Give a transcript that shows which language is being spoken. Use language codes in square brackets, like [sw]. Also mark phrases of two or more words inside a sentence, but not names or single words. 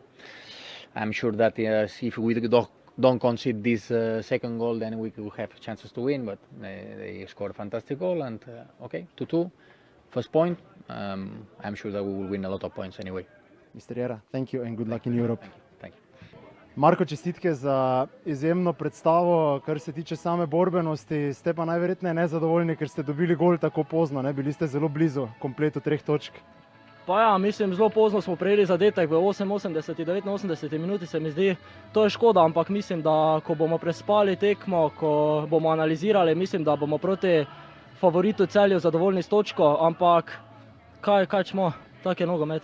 [en] I'm sure that if we don't concede this second goal, then we could have chances to win, but they scored a fantastic goal, and 2-2, first point. I'm sure that we will win a lot of points anyway. Mr. Jera, thank you and good luck in Europe. Thank you. [sl] Marko, čestitke za izjemno predstavo, kar se tiče same borbenosti. Ste pa najverjetneje nezadovoljni, ker ste dobili gol tako pozno, ne? Bili ste zelo blizu kompletu 3 točk. Pa ja, mislim, zelo pozno smo prejeli zadetek v 88. 89. minuti, se mi zdi, to je škoda, ampak mislim, da ko bomo prespali tekmo, ko bomo analizirali, mislim, da bomo proti favoritu Celju zadovoljni s točko, ampak kaj smo, tak je nogomet.